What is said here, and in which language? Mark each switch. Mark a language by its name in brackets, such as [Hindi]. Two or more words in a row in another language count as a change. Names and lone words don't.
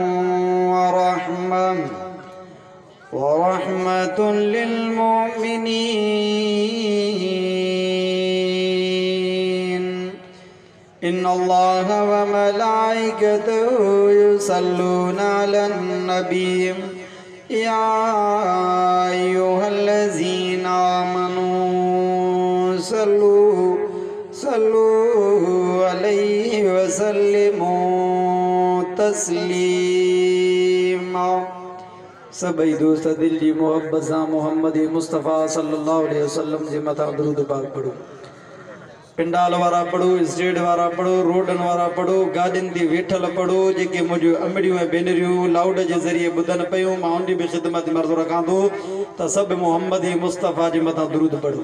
[Arabic] ورحمة للمؤمنين إن الله وملائكته يصلون على النبي يا أيها الذين آمنوا صلوا عليه وسلموا تسليما. [Sindhi] सभई दोस्त दिल जी मोहब्बत सां मोहम्मद मुस्तफ़ा [Arabic] صلى الله عليه وسلم [Sindhi] जे मथां दुरूद पाक पढ़ो। पिंडाल वारा पढ़ो, स्टेट वारा पढ़ो, रोडन वारा पढ़ो, गाॾियुनि ते वेठल पढ़ो, जेके मुंहिंजियूं अमड़ियूं ऐं भेनरियूं लाउड जे ज़रिए ॿुधनि पियूं, मां उन बि ख़िदमत में अर्ज़ु रखां थो त सभु मोहम्मद मुस्तफ़ा जे मथां दुरूद पढ़ो।